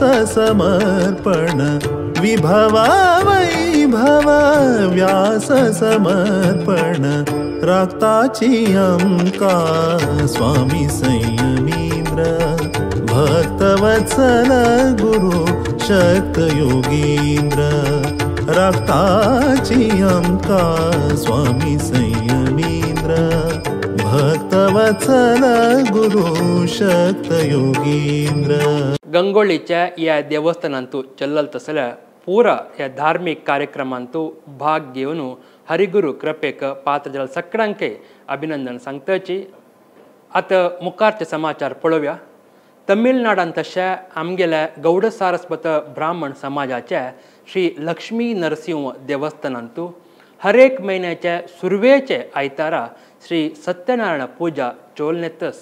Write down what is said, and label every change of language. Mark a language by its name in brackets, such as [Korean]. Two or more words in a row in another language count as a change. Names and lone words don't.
[Konkani] समर्पण विभव वैभव व्यास समर्पण रक्ताची अंका स्वामी संयमींद्र भक्तवत्सल गुरु शक्त योगींद्र रक्ताची अंका स्वामी संयमींद्र भक्तवत्सल गुरु शक्त योगींद्र. गंगोळीच्या या देवस्थानांतू चल्लल तसल्या पुरा या धार्मिक कार्यक्रमांतू भाग घेवन हरिगुरू कृपेक पात्र जाल सगळ्यांके अभिनंदन सांगताची. आता मुखारचे समाचार पळोवया. तमिळनाडांत तशा आमगेल्या गौड सारस्वत ब्राह्मण समाजाच्या श्री लक्ष्मी नरसिंह देवस्थानांतू हर एक महिन्याच्या सुरवेचे आयतारा श्री सत्यनारायण पूजा चोलनेतस.